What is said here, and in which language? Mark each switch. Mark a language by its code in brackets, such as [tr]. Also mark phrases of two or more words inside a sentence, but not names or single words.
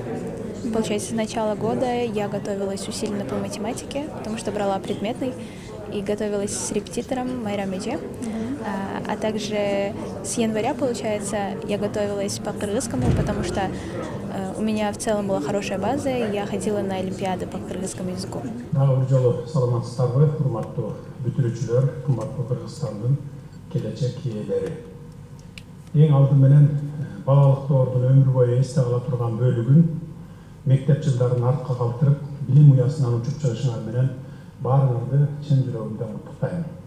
[ru] Получается, с начала года я готовилась усиленно по математике, потому что брала предметный, и готовилась с репетитором Майра Меде. А также с января, получается, я готовилась по кыргызскому, потому что у меня в целом была хорошая база, и я ходила на олимпиады по кыргызскому языку. [ky] Саламатсыздарбы, урматтуу бүтүрүүчүлөр, кымбаттуу Кыргызстандын келечек ээлери. Эң алды менен балалыктоордун өмүр бою эсте кала турган бөлүгүн мектеп жылдарын артка калтырып, билим уясынан учуп чыгышыңар менен баарыңарды чын жүрөгүмдөн куттуктайм.